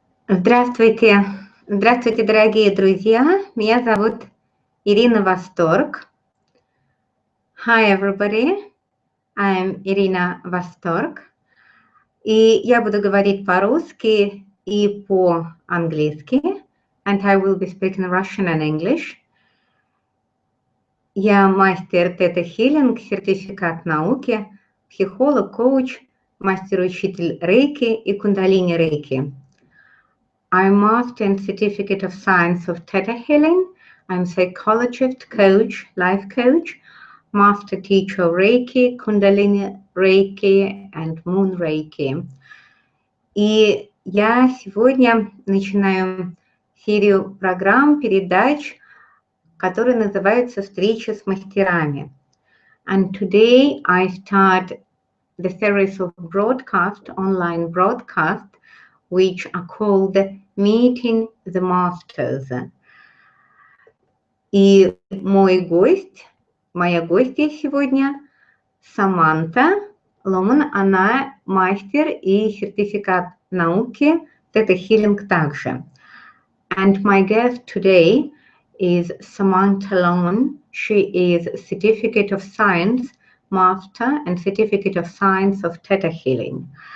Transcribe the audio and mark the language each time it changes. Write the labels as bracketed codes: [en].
[ru] Здравствуйте, здравствуйте, дорогие друзья. Меня зовут Ирина Восторг. [en] Hi, everybody. I'm Irina Восторг. [ru] И я буду говорить по-русски и по-английски. [en] And I will be speaking Russian and English. [ru] Я мастер тетахилинг, сертификат науки, психолог, коуч, мастер-учитель рейки и кундалини рейки. [en] I'm Master and Certificate of Science of Theta Healing. I'm psychologist, coach, life coach, Master Teacher of Reiki, Kundalini Reiki and Moon Reiki. [ru] И я сегодня начинаю серию программ, передач, которые называются «Встречи с мастерами». [en] And today I start the series of broadcast, online broadcast, which are called Meeting the Masters. [ru] И мой гость, моя гостья сегодня, Samantha Lohmann, она мастер и сертификат науки, тетахилинг также. [en] And my guest today is Samantha Lohmann. She is Certificate of Science Master and Certificate of Science of Theta Healing.